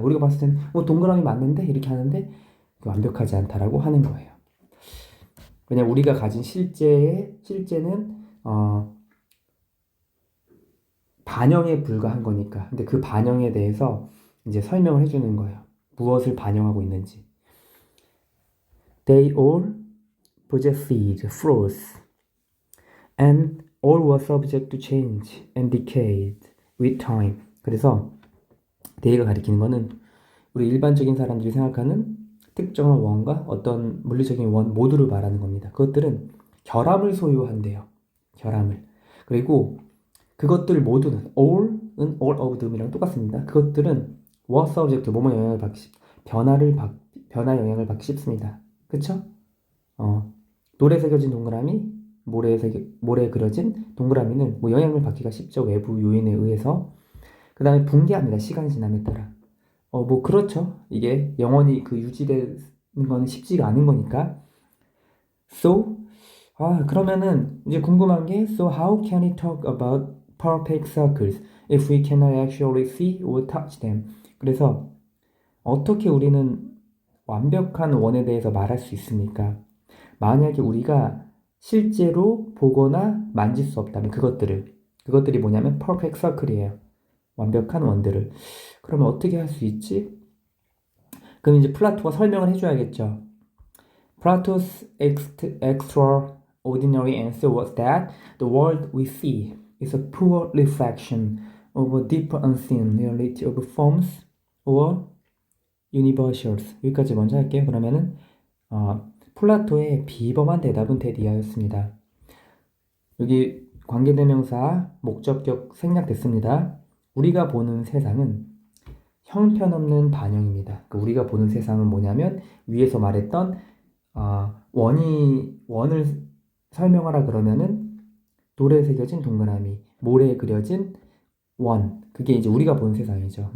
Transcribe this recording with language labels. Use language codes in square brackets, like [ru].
[ko] 우리가 봤을 때는 동그라미 맞는데? 이렇게 하는데 완벽하지 않다라고 하는 거예요. 왜냐면 우리가 가진 실제는 반영에 불과한 거니까. 근데 그 반영에 대해서 이제 설명을 해주는 거예요. 무엇을 반영하고 있는지. [en] They all possessed flaws, and all were subject to change and decay with time. [ko] 그래서 they가 가리키는 거는 우리 일반적인 사람들이 생각하는 특정한 원과 어떤 물리적인 원 모두를 말하는 겁니다. 그것들은 결함을 소유한대요. 결함을. 그리고 그것들 모두는 all은 [en] all of them [ko] 이랑 똑같습니다. 그것들은 [en] what subject [ko] 뭐뭐 영향을 받기 변화 영향을 받기 쉽습니다. 그쵸? 돌에 새겨진 동그라미, 모래에 그려진 동그라미는 뭐 영향을 받기가 쉽죠. 외부 요인에 의해서. 그 다음에 붕괴합니다. 시간이 지남에 따라. 뭐 그렇죠. 이게 영원히 그 유지되는 건 쉽지가 않은 거니까. [en] So, [ko] 그러면은 이제 궁금한 게 [en] So how can we talk about perfect circles if we cannot actually see or touch them? [ko] 그래서 어떻게 우리는 완벽한 원에 대해서 말할 수 있습니까? 만약에 우리가 실제로 보거나 만질 수 없다면 그것들이 뭐냐면 perfect circle이에요. 완벽한 원들을. 그러면 어떻게 할 수 있지? 그럼 이제 플라토가 설명을 해줘야겠죠. [en] Plato's extraordinary answer was that the world we see is a poor reflection of a deeper unseen reality of forms or universals. [ko] 여기까지 먼저 할게요. 그러면은 플라토의 비범한 대답은 대디하였습니다. 여기 관계대명사 목적격 생략됐습니다. 우리가 보는 세상은 형편없는 반영입니다. 우리가 보는 세상은 뭐냐면 위에서 말했던 원을 설명하라 그러면은 돌에 새겨진 동그라미, 모래에 그려진 원, 그게 이제 우리가 보는 세상이죠.